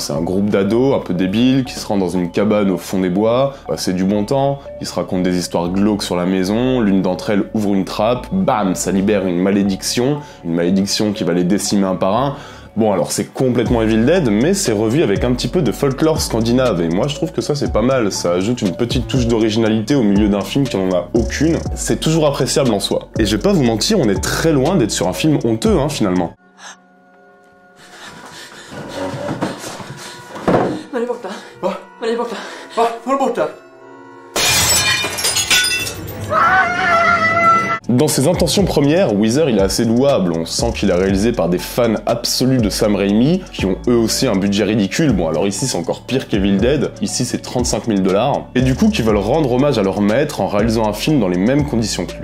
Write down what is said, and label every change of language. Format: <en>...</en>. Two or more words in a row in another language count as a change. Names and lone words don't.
<fr>C'est un groupe d'ados un peu débiles qui se rend dans une cabane au fond des bois, c'est du bon temps, ils se racontent des histoires glauques sur la maison, l'une d'entre elles ouvre une trappe, bam, ça libère une malédiction qui va les décimer un par un. Bon alors c'est complètement Evil Dead, mais c'est revu avec un petit peu de folklore scandinave, et moi je trouve que ça c'est pas mal, ça ajoute une petite touche d'originalité au milieu d'un film qui n'en a aucune, c'est toujours appréciable en soi. Et je vais pas vous mentir, on est très loin d'être sur un film honteux, hein, finalement.</fr> <sv>Man är borta. Va? Man är borta. Va? Var är borta?</sv> <fr>Dans ses intentions premières, Wither il est assez louable, on sent qu'il est réalisé par des fans absolus de Sam Raimi, qui ont eux aussi un budget ridicule, bon alors ici c'est encore pire qu'Evil Dead, ici c'est 35 000 $, et du coup qui veulent rendre hommage à leur maître en réalisant un film dans les mêmes conditions que lui.</fr>